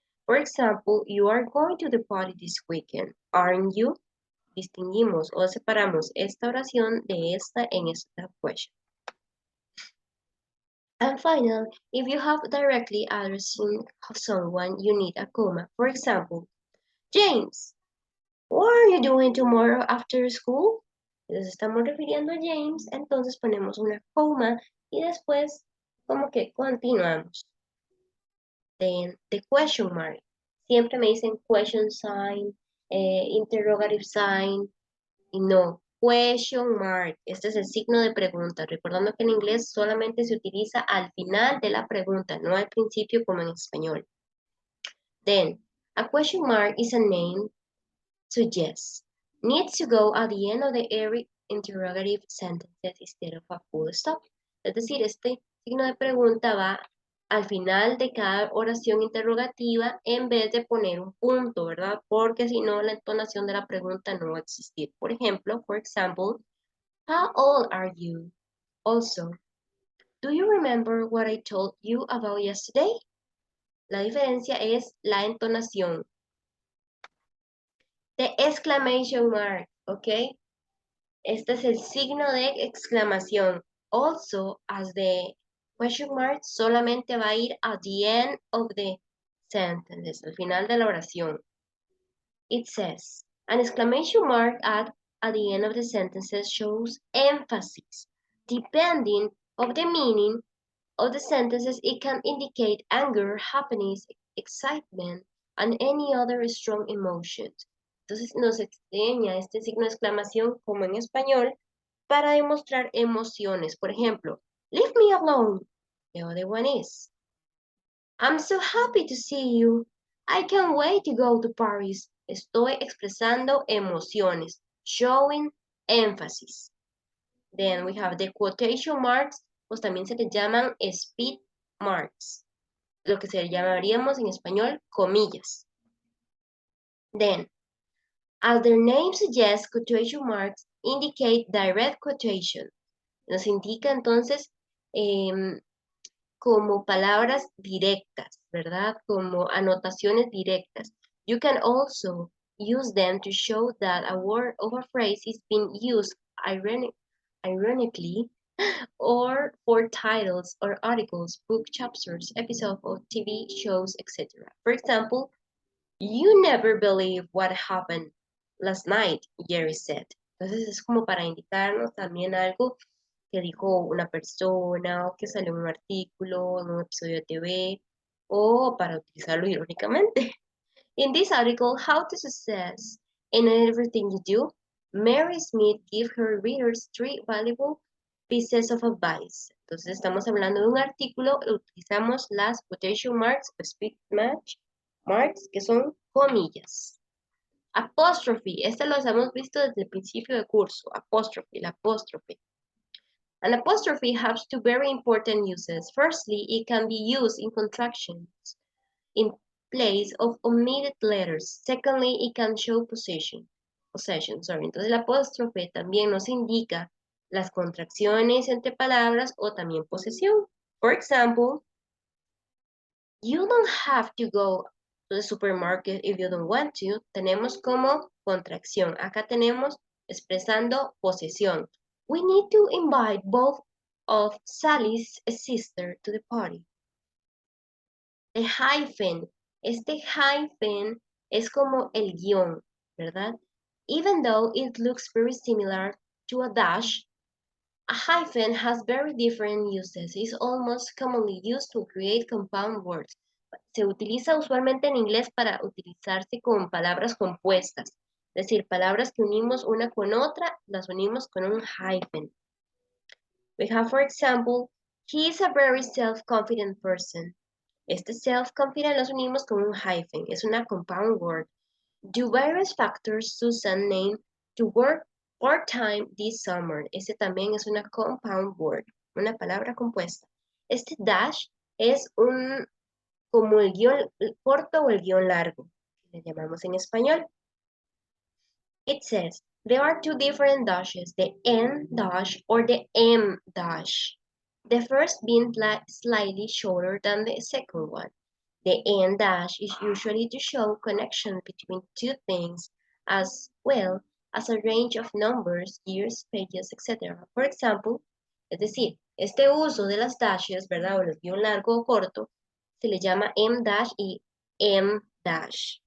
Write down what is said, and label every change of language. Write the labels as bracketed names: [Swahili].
[English] For example, you are going to the party this weekend, aren't you? [Spanish] Distinguimos o separamos esta oración de esta en esta question. [English] And finally, if you have directly addressing someone, you need a comma. For example, James, what are you doing tomorrow after school? [Spanish] Entonces estamos refiriendo a James, entonces ponemos una coma y después como que continuamos. [English] Then the question mark. [Spanish] Siempre me dicen [English] question sign, interrogative sign, [Spanish] y no, [English] question mark. [Spanish] Este es el signo de pregunta. Recordando que en inglés solamente se utiliza al final de la pregunta, no al principio como en español. [English] Then, a question mark is a name to yes. Needs to go at the end of every interrogative sentences instead of a full stop. [Spanish] Es decir, este signo de pregunta va al final de cada oración interrogativa en vez de poner un punto, ¿verdad? Porque si no, la entonación de la pregunta no va a existir. Por ejemplo, [English] for example, how old are you? Also, do you remember what I told you about yesterday? [Spanish] La diferencia es la entonación. [English] The exclamation mark, [Spanish] ¿ok? Este es el signo de exclamación. [English] Also, as the question mark [Spanish] solamente va a ir [English] at the end of the sentence, [Spanish] al final de la oración. [English] It says, an exclamation mark at the end of the sentences shows emphasis. Depending of the meaning of the sentences, it can indicate anger, happiness, excitement, and any other strong emotions. [Spanish] Entonces nos enseña este signo de exclamación como en español para demostrar emociones. Por ejemplo, [English] leave me alone. The other one is, I'm so happy to see you. I can't wait to go to Paris. [Spanish] Estoy expresando emociones, [English] showing emphasis. Then we have the quotation marks, [Spanish] pues también se le llaman speed marks, lo que se llamaríamos en español comillas. [English] Then, as their name suggests, quotation marks indicate direct quotation. [Spanish] Nos indica entonces como palabras directas, ¿verdad? Como anotaciones directas. [English] You can also use them to show that a word or a phrase is being used ironically or for titles or articles, book chapters, episodes of TV shows, etc. For example, you never believe what happened last night, Jerry said. [Spanish] Entonces es como para indicarnos también algo que dijo una persona o que salió en un artículo, en un episodio de TV o para utilizarlo irónicamente. [English] In this article, How to Success in Everything You Do, Mary Smith gives her readers 3 valuable pieces of advice. [Spanish] Entonces estamos hablando de un artículo, utilizamos las quotation marks o speed match marks, que son comillas. Apostrophe, este lo hemos visto desde el principio del curso, apostrophe, la apóstrofe. [English] An apostrophe has two very important uses. Firstly, it can be used in contractions in place of omitted letters. Secondly, it can show possession. [Spanish] Entonces la apóstrofe también nos indica las contracciones entre palabras o también posesión. [English] For example, you don't have to go to the supermarket if you don't want to. [Spanish] Tenemos como contracción. Acá tenemos expresando posesión. [English] We need to invite both of Sally's sisters to the party. The hyphen. [Spanish] Este hyphen es como el guión, ¿verdad? [English] Even though it looks very similar to a dash, a hyphen has very different uses. It's almost commonly used to create compound words. [Spanish] Se utiliza usualmente en inglés para utilizarse con palabras compuestas. Es decir, palabras que unimos una con otra, las unimos con un hyphen. [English] We have, for example, he is a very self-confident person. [Spanish] Este self-confident los unimos con un hyphen. Es una compound word. [English] Do various factors Susan named to work part-time this summer. [Spanish] Este también es una compound word, una palabra compuesta. Este dash es como el guión corto o el guión largo, que le llamamos en español. [English] It says, there are two different dashes, the N dash or the M dash. The first being slightly shorter than the second one. The N dash is usually to show connection between two things as well as a range of numbers, years, pages, etc. For example, [Spanish] es decir, este uso de las dashes, ¿verdad? O el guión largo o corto, se le llama M dash y M dash.